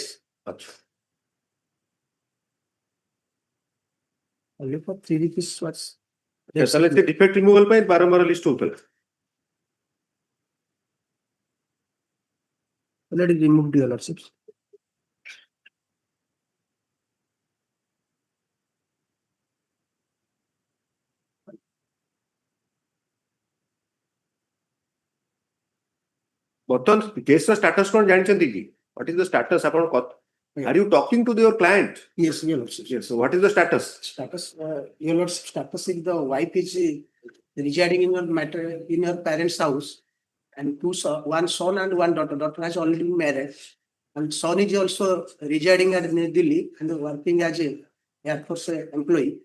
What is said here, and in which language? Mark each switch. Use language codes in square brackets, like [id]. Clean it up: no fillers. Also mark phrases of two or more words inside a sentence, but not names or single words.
[hi] अच्छा. [en] Only for 3 rupees was. [or] ତାହେଲେ ସେ [en] defect removal [or] ପାଇଁ ବାରମ୍ବାର list ହଉଥିଲା. [en] Already removed, Your Lordships. [or] ବର୍ତ୍ତମାନ କେସ୍ ର status କଣ ଜାଣିଛନ୍ତି କି? [en] What is the status? Are you talking to your client? Yes, Your Lordships. Yes. So what is the status? Your Lordship, status is the wife is residing in your parents' house, and one son and one daughter. Daughter has already been married, and son is also residing at New Delhi and working as a Air Force employee.